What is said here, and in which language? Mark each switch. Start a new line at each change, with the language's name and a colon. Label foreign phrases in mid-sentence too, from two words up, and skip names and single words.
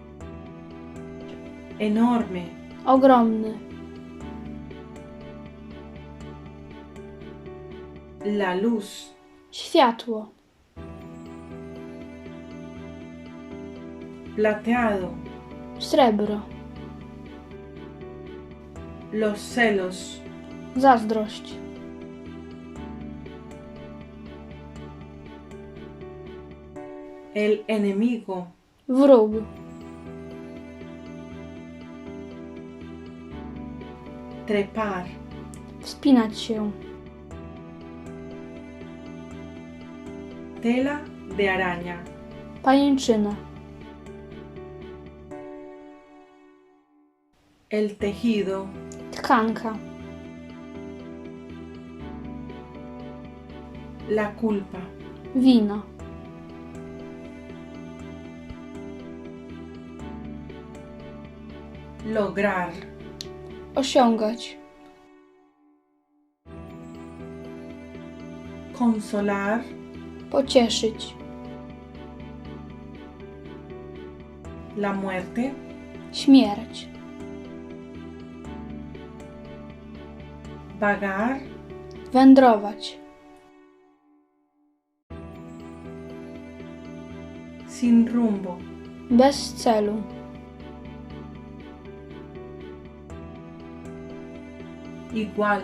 Spanish: Enorme.
Polish: Ogromny.
Spanish: La luz.
Polish: Światło.
Spanish: Plateado.
Polish: Srebro.
Spanish: Los celos.
Polish: Zazdrość.
Spanish: El enemigo.
Polish: Wróg.
Spanish: Trepar.
Polish: Wspinać się.
Spanish: Tela de araña.
Polish: Pajęczyna.
Spanish: El tejido.
Polish: Tkanka.
Spanish: La culpa.
Polish: Wina.
Spanish: Lograr.
Polish: Osiągać.
Spanish: Consolar.
Polish: Pocieszyć.
Spanish: La muerte.
Polish: Śmierć.
Spanish: Vagar.
Polish: Wędrować.
Spanish: Sin rumbo.
Polish: Bez celu.
Spanish: Igual.